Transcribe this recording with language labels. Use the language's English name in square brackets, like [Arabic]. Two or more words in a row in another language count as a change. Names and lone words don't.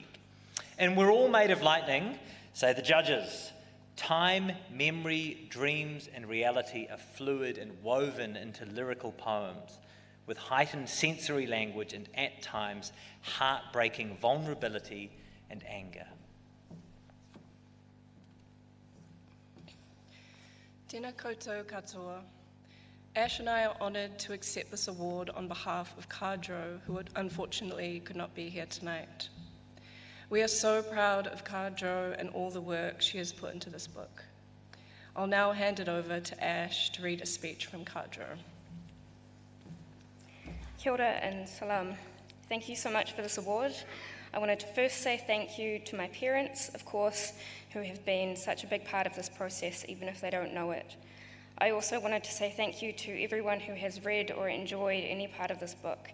[English] And We're All Made of Lightning, say the judges. Time, memory, dreams and reality are fluid and woven into lyrical poems with heightened sensory language and, at times, heartbreaking vulnerability and anger. [Māori] Tēnā koutou katoa. [English] Ash and I are honoured to accept this award on behalf of Kadro, who unfortunately could not be here tonight. We are so proud of Kadro and all the work she has put into this book. I'll now hand it over to Ash to read a speech from Kadro. [Māori] Kia ora and salam. [English] Thank you so much for this award. I wanted to first say thank you to my parents, of course, who have been such a big part of this process, even if they don't know it. I also wanted to say thank you to everyone who has read or enjoyed any part of this book.